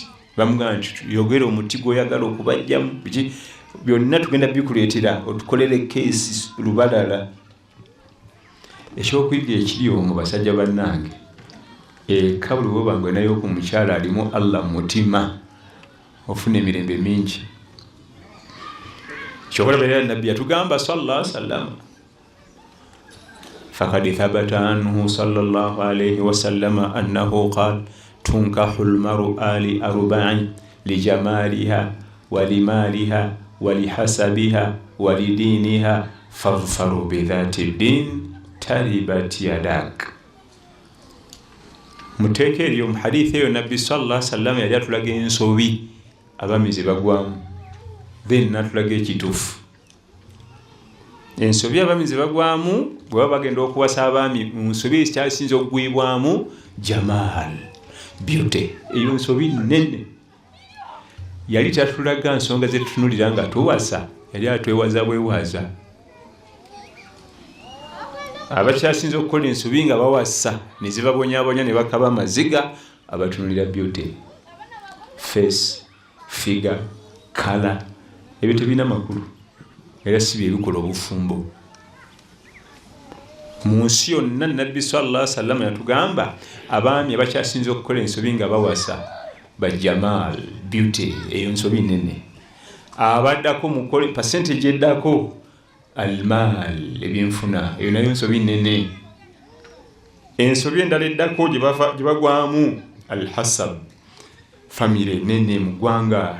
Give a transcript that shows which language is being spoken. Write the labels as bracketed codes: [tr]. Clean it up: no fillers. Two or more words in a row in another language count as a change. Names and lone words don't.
[lg] Bamugamba nti yogera omuti gw'oyagala okubajjamu biki byonna tugenda bikuleetera otukolere keesi lubalala. Ekyokuyiga ekiri omwo basajja bannange, eka buli bwoba ng'onayo ku mukyala alimu Allah mu mutima ofuna emirembe mingi. Kyokola bera Nabbi yatugamba [ar] صلى الله عليه وسلم، فقد ثبت عنه صلى الله عليه وسلم أنه قال تنكح المرأة لأربع لجمالها ولمالها ولحسبها ولدينها فاظفر بذات الدين تربت يداك. [lg] Muteeke eryo mu hadithi eyo Nabbi [ar] صلى الله عليه وسلم [lg] yali atulaga ensobi abamize bagwamu, then natulaga ekituufu. Ensobi abamize bagwamu bwe baba bagenda okuwasa abaami mu nsobi ekyasinza okugwibwamu jamal, beauty. Eyo nsobi nnene. Yali tatulaga nsonga ze tutunulira nga tuwasa, yali atwewaza bwewaza. Abakyasinza okukola ensobi nga bawasa ne zibabonyabonya ne bakaba amaziga, abatunulira [en] beauty, face, figure, color, [lg] ebyo tebina makulu era si bye bikola obufumbo. Mu nsi yonna Nabbi [ar] صلى الله عليه وسلم [lg] yatugamba abaami abakyasinza okukola ensobi nga bawasa bajamal beauty, eyo nsobi nene. Abaddako mukole percentage eddako almal, ebyenfuna, eyo nayo nsobi nene. Ensobi endala eddako gye bagwamu alhasab, famire nene mu ggwanga.